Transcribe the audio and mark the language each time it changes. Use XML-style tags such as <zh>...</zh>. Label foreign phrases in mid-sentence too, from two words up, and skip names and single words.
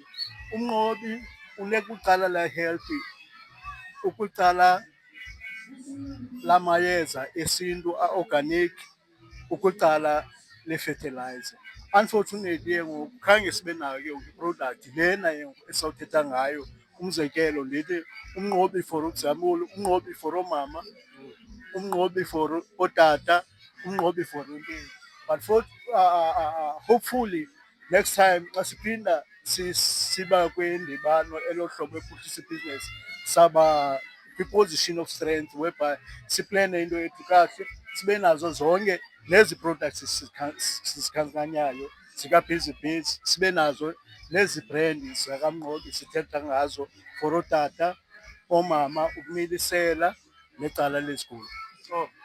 <xh>Umnqobi unekwicala le-healthy, ukwicala lamayeza esintu a-organic, ukwicala le-fertilizer. Unfortunately ke ngoku khange sibe nayo ke ngoku i-product lena esawuthetha ngayo. Umzekelo ndithi umnqobi for example, umnqobi for oomama, umnqobi for ootata, umnqobi for intoni.</xh> <en>But hopefully next time</en> <xh>xa siphinda siba kwindibano elo hlobo ephuhlisa ibhizinesi, saba kwi-</xh> <en>position of strength whereby</en> <xh>siplene into yethu kakuhle, sibe nazo zonke nezi products sizikhankanyayo zika-BeezyBees, sibe nazo nezi brand zakaMnqobi sithetha ngazo for ootata, oomama, ukumilisela necala lezigulo.</xh>